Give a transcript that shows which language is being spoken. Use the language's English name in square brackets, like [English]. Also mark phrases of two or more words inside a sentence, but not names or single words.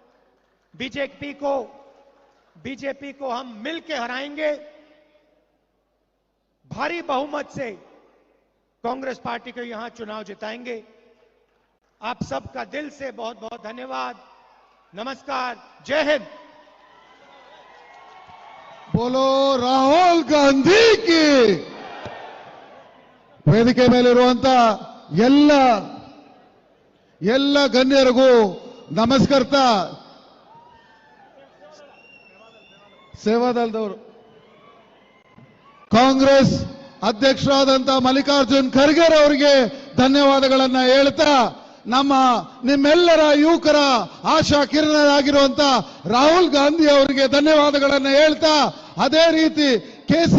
[Hindi] बीजेपी को हम मिलकर हराएंगे। भारी बहुमत से कांग्रेस पार्टी को यहां चुनाव जिताएंगे। आप सबका दिल से बहुत बहुत धन्यवाद। नमस्कार, जय हिंद। बोलो ರಾಹುಲ್ ಗಾಂಧಿ की [Kannada] ವೇದಿಕೆ ಮೇಲಿರುವಂತ ಎಲ್ಲ ಗಣ್ಯರಿಗೂ ನಮಸ್ಕರಿಸ್ತಾ ಸೇವಾದಳದವರು ಕಾಂಗ್ರೆಸ್ ಅಧ್ಯಕ್ಷರಾದಂತ ಮಲ್ಲಿಕಾರ್ಜುನ್ ಖರ್ಗೆ ಅವರಿಗೆ ಧನ್ಯವಾದಗಳನ್ನ ಹೇಳ್ತಾ ನಿಮ್ಮೆಲ್ಲರ ಯುವಕರ ಆಶಾ ಕಿರಣರಾಗಿರುವಂತ ರಾಹುಲ್ ಗಾಂಧಿ ಅವರಿಗೆ ಧನ್ಯವಾದಗಳನ್ನ ಹೇಳ್ತಾ, ಅದೇ ರೀತಿ ಕೆ.ಸಿ.